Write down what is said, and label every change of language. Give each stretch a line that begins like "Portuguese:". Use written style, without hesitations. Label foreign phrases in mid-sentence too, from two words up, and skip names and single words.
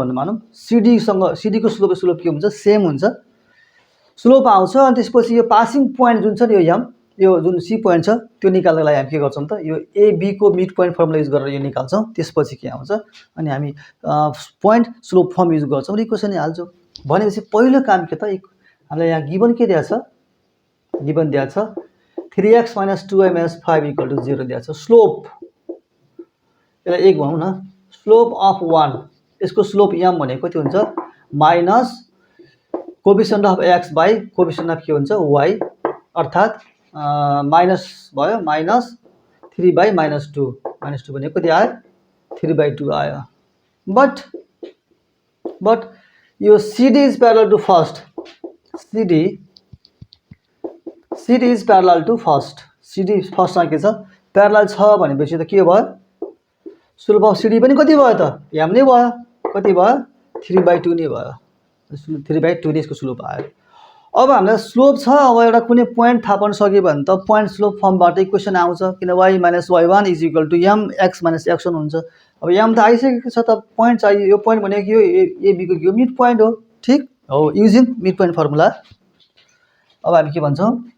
Nepali: भन्नु मानौं सीडी सँग सीडी को स्लोप के हुन्छ सेम हुन्छ स्लोप आउँछ अनि त्यसपछि यो
English: passing point
Nepali: जुन छ नि यो जुन सी पोइन्ट छ त्यो निकाल्नको लागि हामी के गर्छौं त यो एबी को
English: mid point formula use
Nepali: गरेर यो निकाल्छौं त्यसपछि के आउँछ अनि हामी पोइन्ट
English: slope form use
Nepali: गर्छौं र इक्वेसन हाल्छौं भनेपछि पहिलो काम के त हामीलाई यहाँ गिवन के दिया छ गिवन दिया छ 3x - 2y - 5 = 0 दिया छ स्लोप यसलाई 1 भनौं न
English: slope of 1
Nepali: यसको स्लोप m भनेको कति हुन्छ
English: minus coefficient of x by coefficient of
Nepali: के हुन्छ y अर्थात माइनस भयो माइनस 3/-2 -2 भनेको कति आयो 3/2 आयो बट यो
English: CD is parallel to first CD is parallel to first CD
Nepali: फर्स्ट मा के छ प्यारलल छ भनेपछि त के भयो स्लोप अफ CD पनि कति भयो त m नै भयो कति भयो 3/2 नै भयो 3/2 नै यसको स्लोप आयो अब हामीलाई स्लोप छ अब एउटा कुनै पोइन्ट थाहा पाउन सक्यो भने त
English: point slope
Nepali: फर्मबाट इक्वेसन आउँछ किन y - y1 = m x - x1 हुन्छ अब m त आइसकेको छ त पोइन्ट चाहियो यो पोइन्ट भनेको यो AB को
English: mid point
Nepali: हो ठीक हो
English: using mid point formula
Nepali: अब हामी के भन्छौँ